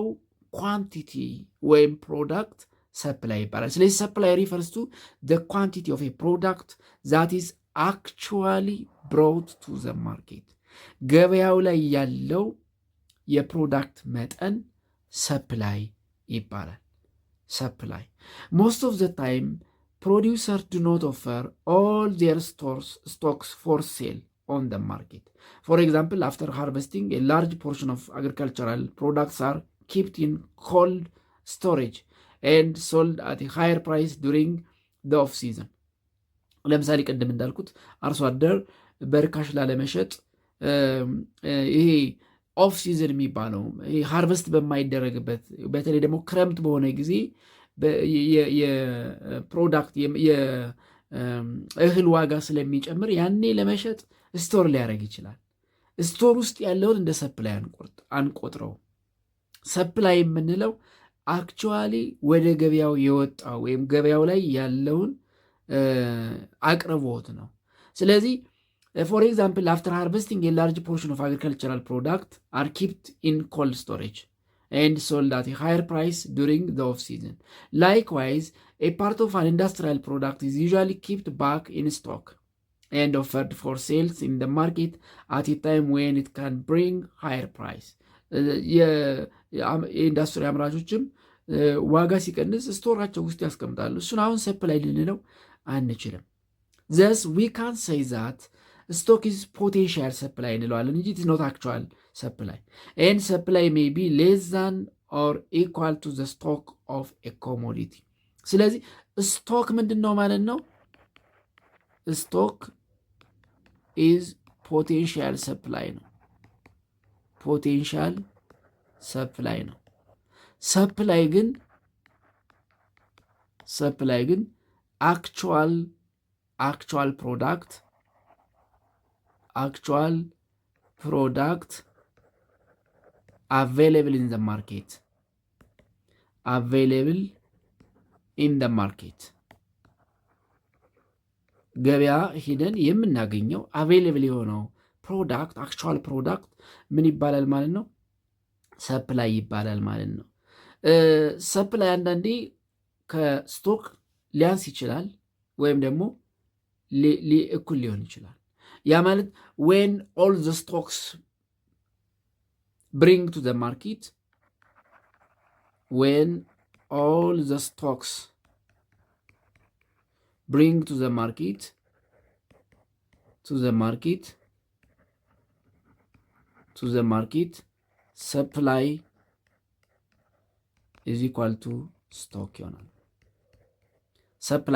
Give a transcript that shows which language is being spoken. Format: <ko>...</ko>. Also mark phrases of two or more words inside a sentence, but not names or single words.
<am>ኳንቲቲ ወይም ፕሮዳክት ሰፕላይ ይባላል። ስለዚህ</am> <en>supply refers to quantity of product that is actually brought to the market።</en> <am>ገበያው ላይ ያለው የፕሮዳክት መጠን ሰፕላይ ይባላል።</am> <en>supply most of the time producer do not offer all their stocks for sale on the market. For example, after harvesting, a large portion of agricultural products are kept in cold storage and sold at a higher price during the off season.</en> <am>ለምሳሌ ቅድም እንዳልኩት አርሶ አደር በርካሽ ላለመሸጥ ይሄ</am> <en>off season</en> <am>የሚባለው ሃርቨስት በማይደረግበት በተለይ ደግሞ ክረምት በሆነ ጊዜ የፕሮዳክት እህል ዋጋ ስለሚጨምር ያኔ ለመሸጥ ስቶር ሊያደርግ ይችላል። ስቶር ውስጥ ያለውን እንደ ሰፕላይ አንቆጥረው። ሰፕላይ የምንለው አክቹዋሊ ወደ ገበያው የወጣው ወይም ገበያው ላይ ያለውን አቅርቦት ነው። ስለዚህ</am> <en>for example after harvesting a large portion of agricultural product are kept in cold storage and sold at a higher price during the off-season. Likewise, a part of an industrial product is usually kept back in stock and offered for sales in the market at a time when it can bring higher price.</en> <am>የኢንዱስትሪ አምራቾችም ዋጋ ሲቀንስ ስቶራቸው ውስጥ ያስቀምጣሉ። እሱን አሁን ሰፕላይ ልንለው አንችልም።</am> <en>thus we can say that stock is potential supply</en> <am>እንለዋለን እንጂ</am> <en>it is not actual supply, and supply may be less than or equal to the stock of a commodity.</en> <am>ስለዚህ ስቶክ ምንድን ነው ማለት ነው? ስቶክ</am> <en>is potential supply</en> <am>ነው።</am> <en>potential supply</en> <am>ነው። ሰፕላይ ግን actual</am> <en>product available in the market</en> <am>ገበያ ሂደን የምናገኘው አቬይለብል የሆነው ፕሮዳክት</am> <en>actual product</en> <am>ምን ይባላል ማለት ነው? ሰፕላይ ይባላል ማለት ነው። ሰፕላይ አንዳንዴ ከስቶክ ሊያንስ ይችላል ወይም ደግሞ እኩል ሊሆን ይችላል። ያ ማለት</am> <en>when all the stocks bring to the market, when all the stocks bring to the market supply is equal to stock</en> <am>ይሆናል። ሰፕላይ</am>